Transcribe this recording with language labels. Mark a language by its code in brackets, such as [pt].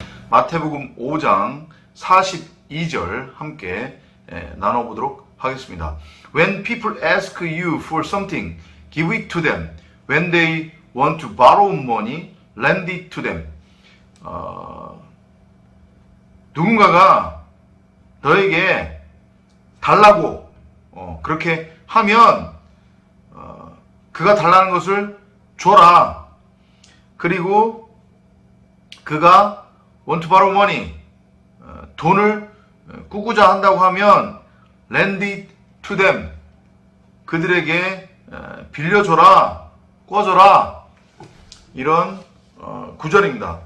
[ko] 마태복음 5장 42절 함께 나눠보도록 하겠습니다. [en] When people ask you for something, give it to them. When they want to borrow money, lend it to them. [ko] 누군가가 너에게 달라고 그렇게 하면 그가 달라는 것을 줘라. 그리고 그가 [en] want to borrow money, [ko] 돈을 꾸꾸자 한다고 하면 [en] lend it to them, [ko] 그들에게 빌려줘라, 꿔줘라, 이런 구절입니다.